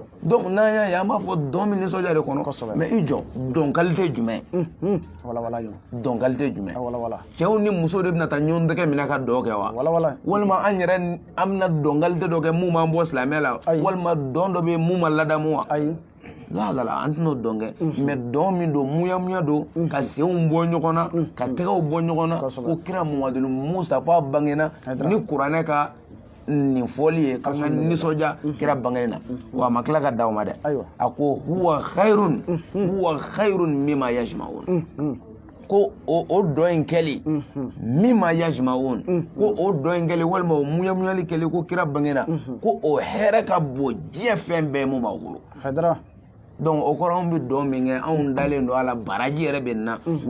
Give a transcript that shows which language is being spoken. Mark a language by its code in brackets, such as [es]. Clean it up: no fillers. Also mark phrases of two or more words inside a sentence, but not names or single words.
[bm] donc n'an y'a ye an b'a fɔ dɔn min nisɔndiya de kɔnɔ mais i jɔ dɔn qualité jumɛn dɔn qualité jumɛn cɛw ni muso de bɛna taa ɲɔgɔn tɛgɛ minɛ ka dɔn kɛ wa walima an yɛrɛ an bɛna dɔn qualité dɔ kɛ mun b'an bɔ silamɛya la walima dɔn dɔ bɛ yen mun ma ladamu wa lala an tɛn'o dɔn kɛ mais dɔn min don muyamuya don ka senw bɔ ɲɔgɔn na ka tɛgɛw bɔ ɲɔgɔn na ko kira Muhamadu Mustafa bangena ni kuranɛ ka nin fɔli ye ka ka nisɔndiya kira bangeni na wa a ma tila ka d'aw ma dɛ a ko [ar] هو خير مما يجمعون [bm] ko o dɔ in kɛli [ar] مما يجمعون [bm] ko o dɔ in kɛli walima o muyamuyali kɛli ko kira bangena ko o hɛrɛ ka bon diɲɛ fɛn bɛɛ mun b'aw bolo donc o kɔrɔ anw bɛ dɔn min kɛ anw dalen don a la baraji yɛrɛ bɛ na wa